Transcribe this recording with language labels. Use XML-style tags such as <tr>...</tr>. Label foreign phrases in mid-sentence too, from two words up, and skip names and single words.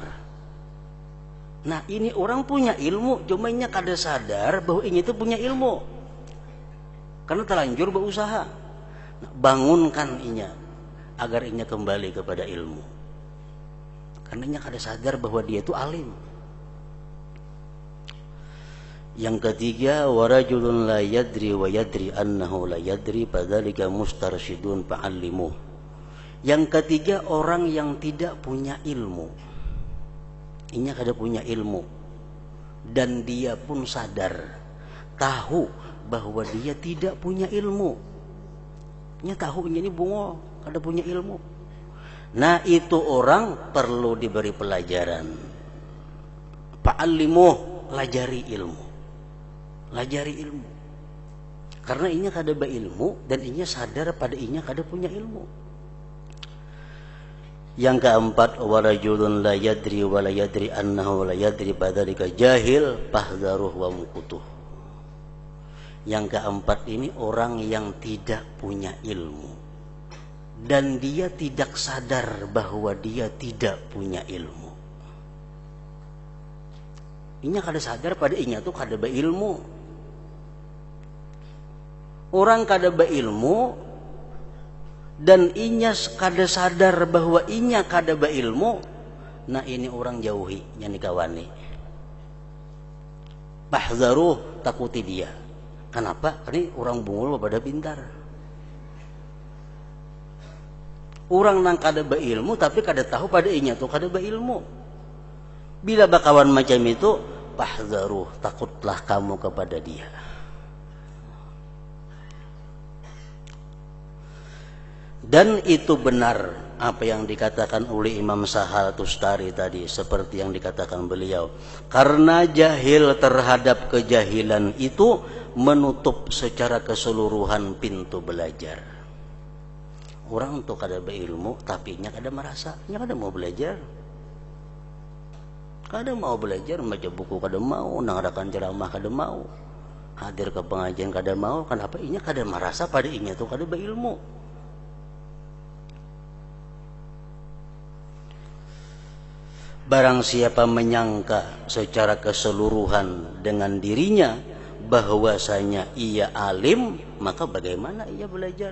<bjn>Nah, ini orang punya ilmu, cuma inya kada sadar bahwa inya itu punya ilmu, karena terlanjur berusaha. Nah, bangunkan inya agar inya kembali kepada ilmu, karena inya kada sadar bahwa dia itu alim.</bjn> <id>Yang ketiga,</id> <ar>ورجل لا يدري ويدري أنه لا يدري فذلك مسترشد فعلموه.</ar> <id>Yang ketiga, orang yang tidak punya ilmu.</id> <bjn>Inya kada punya ilmu dan dia pun sadar, tahu bahwa dia tidak punya ilmu. Inya tahu inya ini bungo, kada punya ilmu.</bjn> <id>Nah, itu orang perlu diberi pelajaran.</id> <bjn>Fa'allimuh, lajari ilmu. Lajari ilmu. Karena inya kada berilmu dan inya sadar pada inya kada punya ilmu.</bjn> <id>Yang keempat,</id> <ar>ورجل لا يدري ولا يدري أنه لا يدري فذلك جاهل فاحذروه وامقتوه.</ar> <id>Yang keempat ini orang yang tidak punya ilmu dan dia tidak sadar bahwa dia tidak punya ilmu.</id> <bjn>Inya kada sadar pada inya tuh kada beilmu. Orang kada beilmu dan inya kada sadar bahwa inya kada beilmu.</bjn> <id>Nah, ini orang jauhi, yang dikawani. Fahdharuh, takuti dia. Kenapa?</id> <bjn>Ini orang bungul pada pintar. Orang nang kada beilmu tapi kada tahu pada inya tuh kada beilmu. Bila bakawan macam itu, fahdharuh,</bjn> <id>takutlah kamu kepada dia. Dan itu benar apa yang dikatakan oleh Imam Sahal Tustari tadi, seperti yang dikatakan beliau. Karena jahil terhadap kejahilan itu menutup secara keseluruhan pintu belajar.</id> <bjn>Orang tuh kada berilmu tapi nya kada merasa, nya kada mau belajar. Kada mau belajar, baca buku kada mau, nangadakan ceramah kada mau, hadir ke pengajian kada mau.</bjn> <id>Kenapa?</id> <bjn>Inya kada merasa pada inya tuh kada berilmu.</bjn> <id>Barang siapa menyangka secara keseluruhan dengan dirinya bahwasanya ia alim, maka bagaimana ia belajar?</id>